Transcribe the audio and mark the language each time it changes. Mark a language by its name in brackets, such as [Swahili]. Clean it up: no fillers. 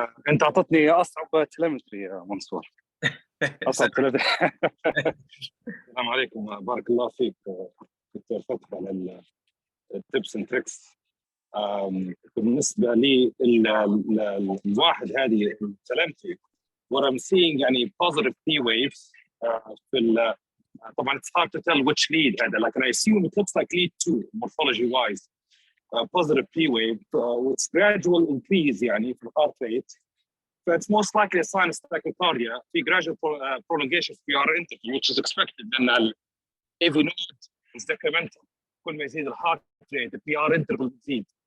[Arabic] أنت أعطتني أصعب تلمتري يا منصور. أصعب تلمتري. السلام عليكم. بارك الله فيك دكتور فتحي على التيبس اند تريكس. بالنسبة لي الواحد هذه تلمتري. [English] What I'm seeing [Arabic] يعني [English] positive P waves [Arabic] في طبعا [English] it's hard to tell which lead [Arabic] هذا, [English] like I assume it looks like lead 2 morphology wise. positive P wave with gradual increase [Arabic] يعني في [English] heart rate. So it's most likely a sinus tachycardia في gradual prolongation في PR interval, which is expected [Arabic] لأن ال [English] AV node is decremental. [Arabic] كل ما يزيد الهارت rate [English] the PR interval [Arabic] يزيد.